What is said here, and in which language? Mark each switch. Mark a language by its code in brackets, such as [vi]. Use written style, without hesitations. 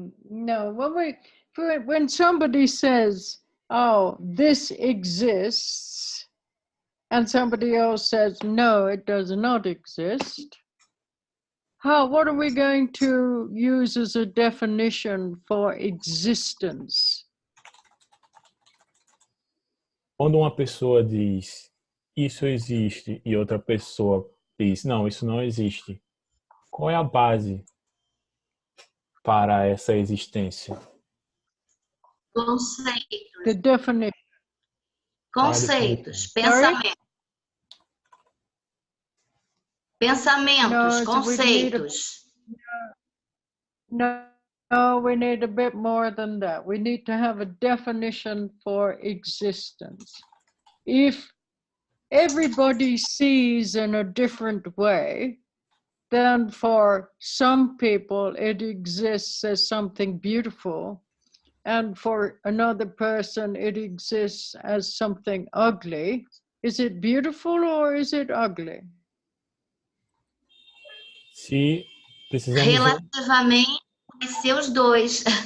[en] No, when somebody says, "Oh, this exists," and somebody else says, "No, it does not exist," what are we going to use as a definition for existence? [pt] Quando uma pessoa diz isso existe e outra pessoa diz não, isso não existe, qual é a base para essa existência? Conceitos. [en] The definition. [pt] Conceitos. [en] Sorry? [pt] Pensamentos, [en] No, [pt] conceitos. [en] No, we need a bit more than that. We need to have a definition for existence. If everybody sees in a different way, then for some people it exists as something beautiful, and for another person it exists as something ugly. Is it beautiful or is it ugly? [pt] Se precisamos... Relativamente, vai ser os dois.